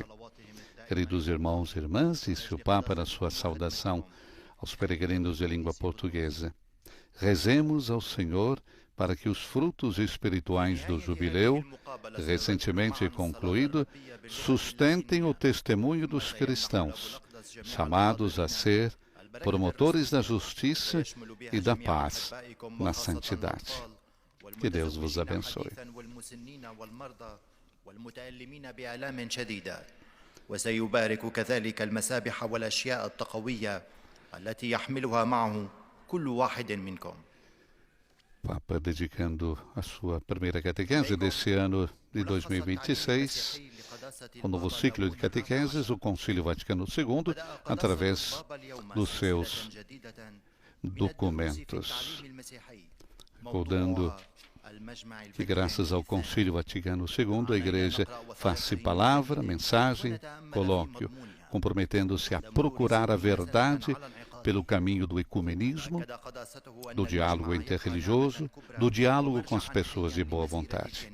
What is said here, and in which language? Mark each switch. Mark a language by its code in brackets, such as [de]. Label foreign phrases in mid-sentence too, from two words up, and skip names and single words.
[pt] Queridos irmãos e irmãs, disse o Papa na sua saudação aos peregrinos de língua portuguesa, rezemos ao Senhor para que os frutos espirituais do jubileu, recentemente concluído, sustentem o testemunho dos cristãos, chamados a ser promotores da justiça e da paz na santidade. Que Deus vos abençoe. [ar] وسيبارك كذلك المسابح والأشياء التقوية التي يحملها معه كل واحد منكم. [pt] Papa dedicando a sua primeira catequese desse ano de 2026, o novo ciclo de catequeses, o Concílio Vaticano II, através dos seus documentos, recordando que graças ao Concílio Vaticano II, a Igreja faz-se palavra, mensagem, colóquio, comprometendo-se a procurar a verdade pelo caminho do ecumenismo, do diálogo interreligioso, do diálogo com as pessoas de boa vontade.